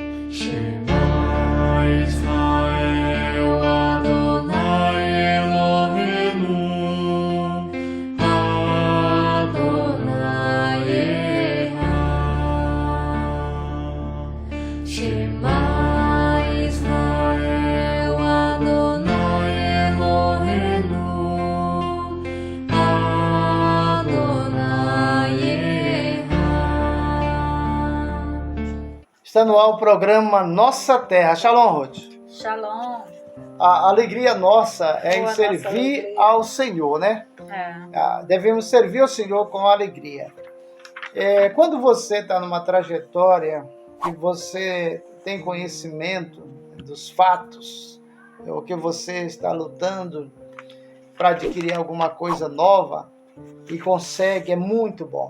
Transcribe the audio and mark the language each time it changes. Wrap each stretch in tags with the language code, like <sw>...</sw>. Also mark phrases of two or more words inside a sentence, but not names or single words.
<he>שמע ישראל אדני אלהינו אדני אחד. שמע ישראל אדני אלהינו אדני אחד.</he> <pt>Está no ar o programa Nossa Terra. Shalom, Ruth. Shalom. A alegria nossa é em Boa servir nossa alegria. ao Senhor, né? Devemos servir ao Senhor com alegria. Quando você está numa trajetória que você tem conhecimento dos fatos, ou que você está lutando para adquirir alguma coisa nova e consegue, é muito bom.</pt>